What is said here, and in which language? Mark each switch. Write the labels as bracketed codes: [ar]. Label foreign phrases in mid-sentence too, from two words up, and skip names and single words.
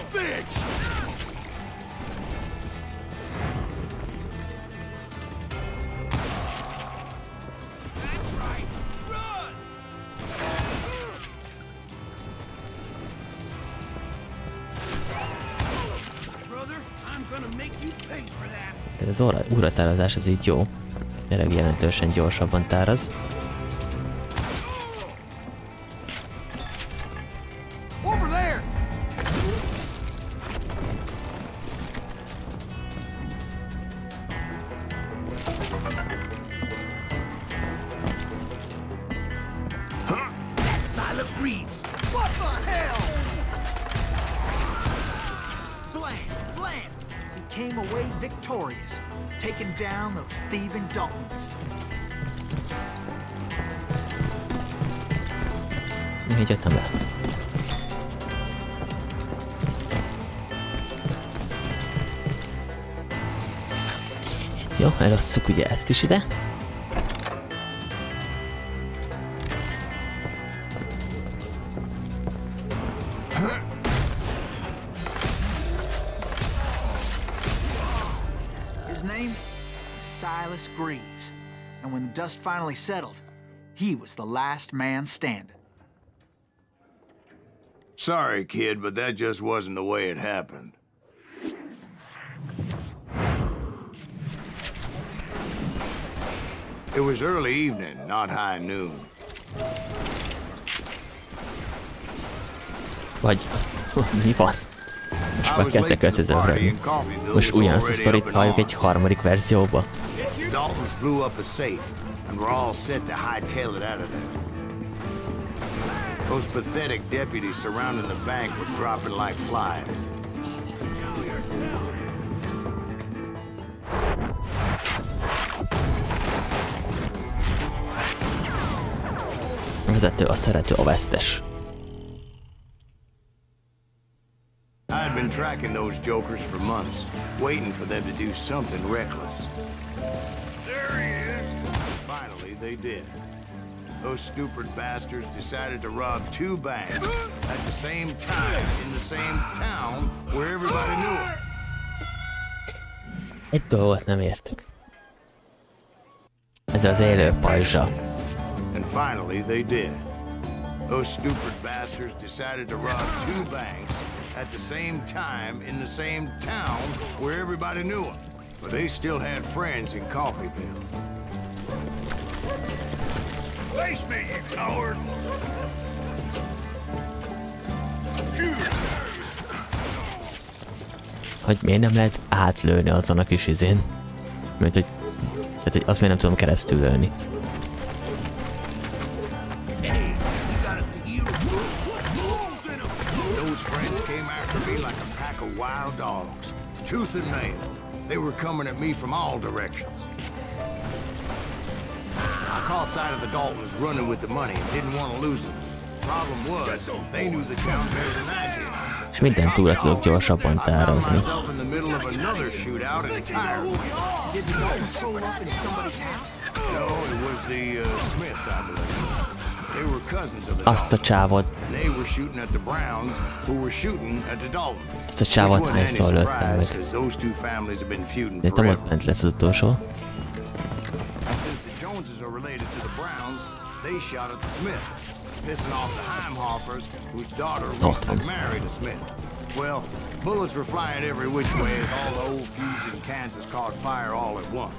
[en] a bitch! That's right. Run! Brother, I'm gonna make you pay for that. [hu] De az óratározás az így jó. Tényleg jelentősen gyorsabban táraz. [en] Over there! That's Silas Greaves. What the hell? Blam! Blam! He came away victorious, taking down those thieving Daltons. [hu] Így jöttem le. Jó, elosszuk ugye ezt is ide. [en] His name is Silas Greaves, and when the dust finally settled, he was the last man standing. Sorry, kid, but that just wasn't the way it happened. It was early evening, not high noon. [hu] Vagy mi van? Most már kezdek összezövrölni. Most ugyanazt a sztorit halljuk egy harmadik verzióba. [en] Daltons blew up a safe, and we're all set to hightail it out of there. Those pathetic deputies surrounding the bank were dropping like flies. [hu] A vezető, a szerető, a vesztes. [en] I had been tracking those jokers for months, waiting for them to do something reckless. There he is! Finally, they did. Those stupid bastards decided to rob 2 banks at the same time in the same town where everybody knew it. [hu] Egy dolgot nem értek. Ez az élő pajzsa. [en] And finally, they did. Those stupid bastards decided to rob 2 banks at the same time in the same town where everybody knew them. But they still had friends in Coffeeville. Face me, you coward! [hu] Hogy miért nem lehet átlőni azon a kis izén? Mert hogy... Tehát, hogy azt miért nem tudom keresztül lőni. [en] Those friends came after me like a pack of wild dogs, tooth and nail. They were coming at me from all directions. I caught sight of the Daltons running with the money and didn't want to lose them. Problem was, they knew the town better than I did. [hu] És minden túlra tudok gyorsabban tározni. [en] Did the Daltons pull up in somebody's house? No, it was the Smiths, I believe. They were cousins of the [hu] Azt a csávot. [en] and they were shooting at the Browns, who were shooting at the Daltons. [hu] Azt a csávot hányszor lőttem meg. [en] Those 2 families have been feuding [hu] De [en] forever. [hu] ott bent lesz az utolsó. [en] And since the Joneses are related to the Browns, they shot at the Smiths, pissing off the Heimhoffers, whose daughter recently married a Smith. Well, bullets were flying every which way as all the old feuds in Kansas caught fire all at once.